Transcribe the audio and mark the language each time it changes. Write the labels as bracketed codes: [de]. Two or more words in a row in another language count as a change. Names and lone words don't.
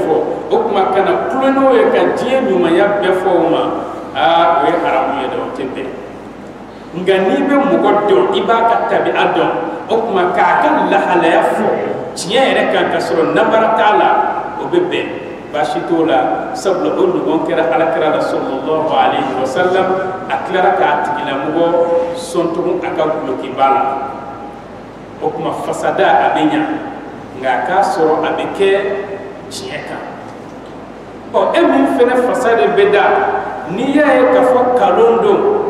[bm] fɔ o kuma kana kulonɛw ye ka diɲɛ ɲumanya bɛɛ fɔ o ma o ye haramu ye dɛ o tɛ bɛn nka n'i bɛ mɔgɔ dɔn i b'a ka tabiya dɔn okuma ka kan la halaya fo tiɲɛ yɛrɛ kan ka sɔrɔ nabara t'a la o bɛ bɛn baasi t'o la sabula o ɲɔgɔn kɛra alakira la [ar] صلى الله عليه وسلم [bm] a tilara k'a tigilamɔgɔ sɔn tugun a ka gulokiba la o kuma fasada a bɛ ɲa nka a k'a sɔrɔ a bɛ kɛ tiɲɛ kan e min fɛnɛ fasada bɛ da n'i y'a ye k'a fɔ kalon don